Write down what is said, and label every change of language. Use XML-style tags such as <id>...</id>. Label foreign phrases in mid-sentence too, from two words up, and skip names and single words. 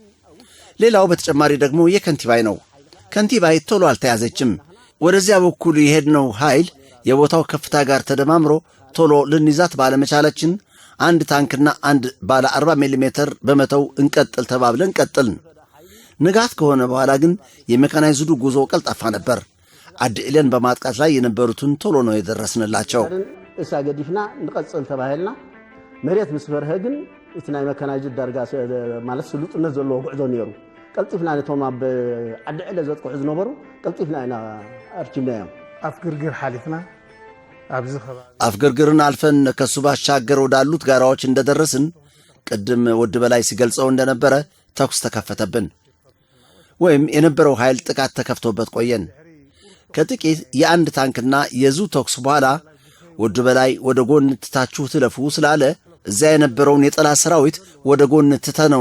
<am>ሌላው በተጨማሪ ደግሞ የከንቲባይ ነው። ከንቲባይ ቶሎ አልተያዘችም። ወደዚያ በኩል የሄድነው ኃይል የቦታው ከፍታ ጋር ተደማምሮ ቶሎ ልንይዛት ባለመቻላችን አንድ ታንክና አንድ ባለ 40 ሚሜ በመተው እንቀጥል ተባብለን ቀጥልን። ንጋት ከሆነ በኋላ ግን የሜካናይዝዱ ጉዞ ቀልጣፋ ነበር። አድዕለን በማጥቃት ላይ የነበሩትን ቶሎ ነው የደረስንላቸው።</am> <ti>እሳ ገዲፍና ንቀጽል ተባሂልና መሬት ምስ በርሀ ግን እቲ ናይ መካናይዝድ ዳርጋ ማለት ስሉጥነት ዘለዎ ጉዕዞ ነይሩ። ቀልጢፍና ነቶም ኣብ ዓድዕለ ዘጥቅዑ ዝነበሩ ቀልጢፍና ኢና ኣርኪብናዮም። ኣፍግርግር ሓሊፍና ኣብዚ ከባቢ</ti> <am>አፍግርግርን አልፈን ከሱ ባሻገር ወዳሉት ጋራዎች እንደደረስን ቅድም ወድ በላይ ሲገልጸው እንደነበረ ተኩስ ተከፈተብን። ወይም የነበረው ኃይል ጥቃት ተከፍቶበት ቆየን። ከጥቂት የአንድ ታንክና የዙ ተኩስ በኋላ ወድ በላይ ወደ ጎን ትታችሁ ትለፉ ስላለ እዚያ የነበረውን የጠላት ሰራዊት ወደ ጎን ትተነው</am>